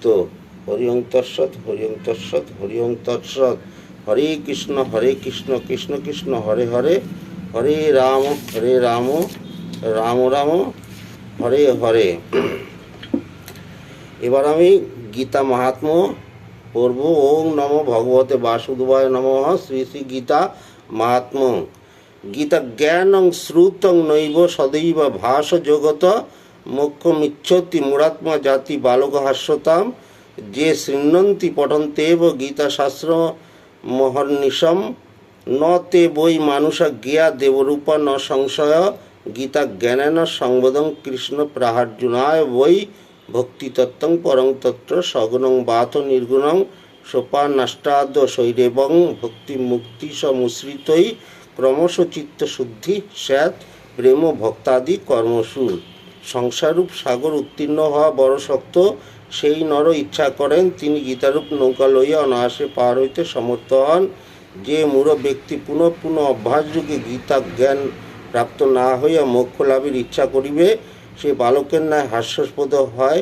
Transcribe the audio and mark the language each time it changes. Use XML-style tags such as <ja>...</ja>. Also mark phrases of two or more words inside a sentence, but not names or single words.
<sa>হরি ওং তৎসৎ, হরি ওং তৎসৎ, হরি ওং তৎসৎ। হরে কৃষ্ণ কৃষ্ণ কৃষ্ণ হরে হরে, হরে রাম রাম রাম হরে হরে।</sa> <bn>এবার আমি গীতা মাহাত্ম্য পড়ব।</bn> <sa>ওং নমো ভগবতে বাসুদেবায় নমঃ। শ্রী শ্রী গীতা মাহাত্ম্য। গীতা জ্ঞানং শ্রুতং নৈব সদৈব ভাস জগত মোক্ষমিচ্ছতি মুরাত্মা জাতি বালক হাস্যতাম। যে শৃণ্বন্তি পঠন্তেব গীতাশাস্ত্র মহর্নিশম ন তে বৈ মানুষ জ্ঞা দেবরূপা ন সংশয়। গীতা জ্ঞানেন সংবোধং কৃষ্ণ প্রাহার্জুনায় বৈ ভক্তিতত্ত্বং পরং তত্র সগুণং বাথ নির্গুণং সোপানাষ্টাদ শৈরেবং ভক্তি মুক্তি সমুশ্রিতৈ ক্রমশ চিত্তশুদ্ধি স্যাৎ প্রেম ভক্তাদি কর্মসু।</sa> <bn>সংসাররূপ সাগর উত্তীর্ণ হওয়া বড় শক্ত। সেই নর ইচ্ছা করেন তিনি গীতারূপ নৌকা লইয়া অনায়াসে পার হইতে সমর্থ হন। যে মূঢ় ব্যক্তি পুনঃ পুনঃ অভ্যাসযোগে গীতা জ্ঞান প্রাপ্ত না হইয়া মোক্ষ লাভের ইচ্ছা করিবে, সে বালকের ন্যায় হাস্যাস্পদ হয়।</bn>